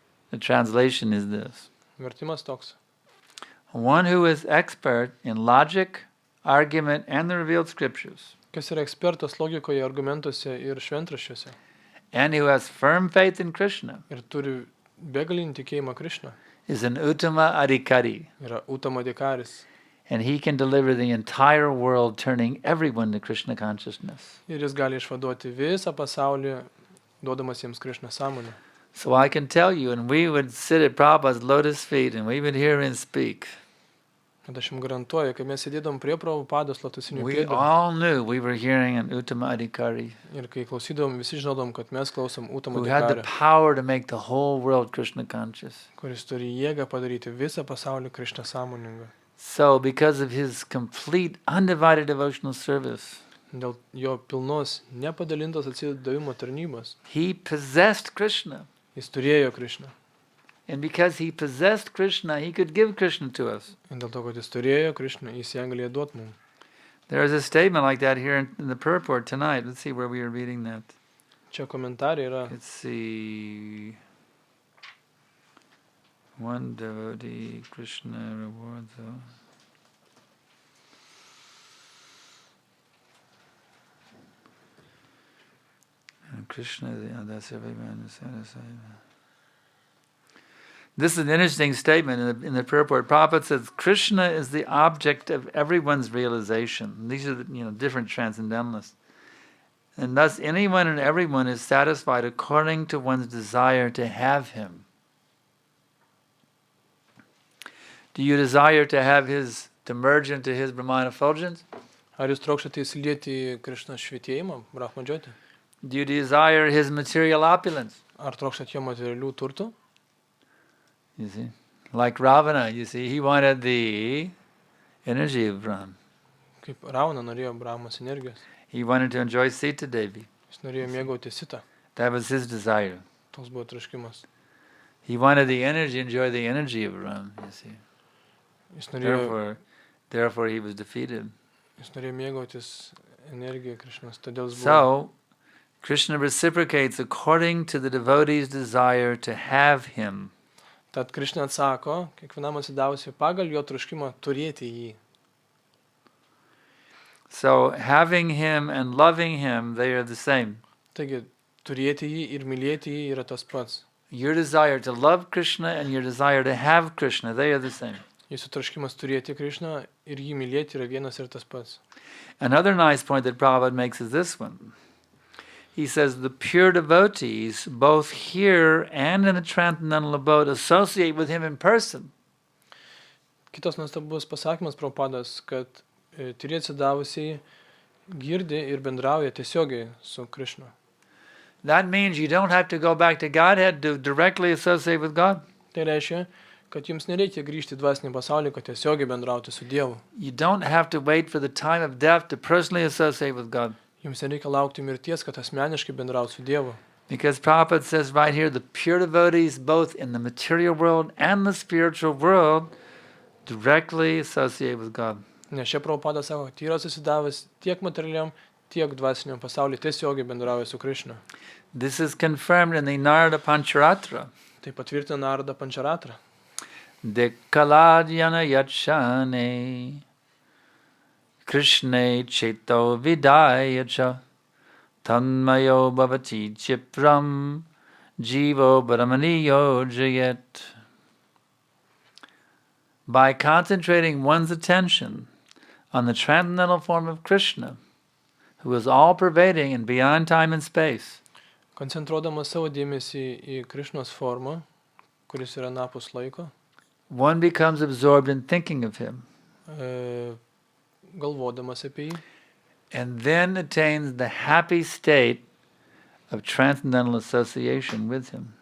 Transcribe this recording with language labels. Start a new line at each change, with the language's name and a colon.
English: The translation is this.
Lithuanian: Vertimas toks.
English: One who is expert in logic, argument, and the revealed scriptures,
Lithuanian: Kas yra ekspertas logikoje, argumentuose ir šventraščiuose.
English: and who has firm faith in Krishna,
Lithuanian: Ir turi begalinį tikėjimą Krishna.
English: is an Uttama Adhikari,
Lithuanian: Yra Uttama Adhikaris.
English: and he can deliver the entire world, turning everyone to Krishna consciousness.
Lithuanian: Ir jis gali išvaduoti visą pasaulį, duodamas jiems Krishna sąmonę.
English: So I can tell you, and we would sit at Prabhupada's lotus feet, and we would hear him speak.
Lithuanian: Kad aš jums garantuoju, kai mes sėdėdom prie Prabhupados lotusinių
English: We
Lithuanian: pėdų
English: all knew we were hearing an Uttama Adhikari
Lithuanian: ir kai klausydom, visi žinodom, kad mes klausom Uttama
English: who had the
Lithuanian: Adhikari,
English: power to make the whole world Krishna conscious.
Lithuanian: kuris turi jėgą padaryti visą pasaulį Krishna sąmoningą.
English: So because of his complete, undivided devotional service,
Lithuanian: Dėl jo pilnos, nepadalintos atsidavimo tarnybos,
English: he possessed Krishna.
Lithuanian: jis turėjo Krishna.
English: And because he possessed Krishna, he could give Krishna to us.
Lithuanian: Ir dėl to, kad jis turėjo Krishna, jis ją galėjo duoti mums.
English: There is a statement like that here in the purport tonight. Let's see where we are reading that.
Lithuanian: Čia komentarai yra
English: Let's see. One devotee, Krishna rewards. And Krishna, that's everyone is satisfied. This is an interesting statement in the purport. Prabhupada says Krishna is the object of everyone's realization. These are the, different transcendentalists. And thus anyone and everyone is satisfied according to one's desire to have him. Do you desire to merge into his Brahmana effulgence?
Lithuanian: Ar jūs trokštate įsilieti į Krishna švietėjimą, Brahmadžioti?
English: Do you desire his material opulence?
Lithuanian: Ar trokštate jo materialių turtų?
English: You see, like Ravana, he wanted the energy of Brahma.
Lithuanian: Kaip Ravana norėjo Brahmos energijos.
English: He wanted to enjoy Sita Devi.
Lithuanian: Jis norėjo mėgauti Sitą.
English: That was his desire.
Lithuanian: Toks buvo troškimas.
English: He wanted the energy, enjoy the energy of Ram, you see.
Lithuanian: Jis norėjo,
English: Therefore he was defeated.
Lithuanian: jis norėjo mėgautis energiją Krishnos. Todėl jis buvo.
English: So, Krishna reciprocates according to the devotee's desire to have him.
Lithuanian: Tad Krishna atsako, kiekvienam atsidavusiu pagal jo troškimą turėti jį.
English: So, having him and loving him, they are the same.
Lithuanian: Taigi, turėti jį ir mylėti jį yra tas pats.
English: Your desire to love Krishna and your desire to have Krishna, they are the same.
Lithuanian: Jūsų troškimas turėti Krishną ir jį mylėti yra vienas ir tas pats.
English: Another nice point that Prabhupada makes is this one. He says the pure devotees, both here and in the transcendental abode, associate with him in person.
Lithuanian: Kitas nuostabus pasakymas Prabhupados, kad tyri atsidavusiai girdi ir bendrauja tiesiogiai su Krishna.
English: That means you don't have to go back to Godhead to directly associate with God.
Lithuanian: Tai reiškia, kad jums nereikia grįžti į dvasinį pasaulį, kad tiesiogiai bendrauti su Dievu.
English: You don't have to wait for the time of death to personally associate with God.
Lithuanian: Jums nereikia laukti mirties, kad asmeniškai bendrauti su Dievu.
English: Because Prabhupada says right here, the pure devotees, both in the material world and the spiritual world, directly associate with God.
Lithuanian: Nes čia Prabhupada sako, kad tyras susidavęs tiek materialiam, tiek dvasiniam pasaulyje tiesiogiai bendrauja su Krišna.
English: This is confirmed in the Narada Pancharatra.
Lithuanian: Tai patvirtina Narada Pancharatra.
Sanskrit: Dekaladhyana yachane Krishne cheto vidayacha tanmayo bhavati chipram jivo brahmaniyo jayet.
English: By concentrating one's attention on the transcendental form of Krishna, who is all-pervading and beyond time and space,
Lithuanian: Koncentruodamas savo dėmesį į Krišnos formą, kuris yra napus laiko,
English: one becomes absorbed in thinking of him,
Lithuanian: galvodamas apie jį,
English: and then attains the happy state of transcendental association with him.